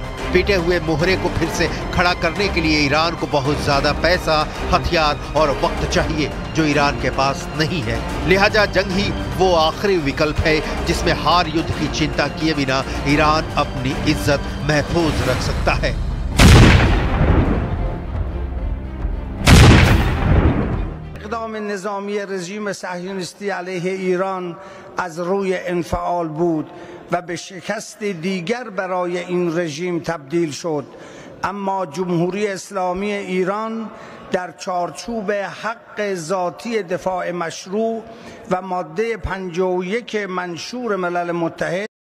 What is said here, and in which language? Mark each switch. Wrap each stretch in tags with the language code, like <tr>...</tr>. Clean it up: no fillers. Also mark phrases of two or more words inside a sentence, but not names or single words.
<hi>पीटे हुए मोहरे को फिर से खड़ा करने के लिए ईरान को बहुत ज्यादा पैसा, हथियार और वक्त चाहिए, जो ईरान के पास नहीं है। लिहाजा जंग ही वो आखिरी विकल्प है जिसमें हार युद्ध की चिंता किए बिना ईरान अपनी इज्जत महफूज रख सकता है।</hi> <fa>اقدام نظامی رژیم صهیونیستی علیه ایران از روی انفعال بود و به شکست دیگر برای این رژیم تبدیل شد، اما جمهوری اسلامی ایران در چارچوب حق ذاتی دفاع مشروع و ماده 51 منشور ملل متحد</fa>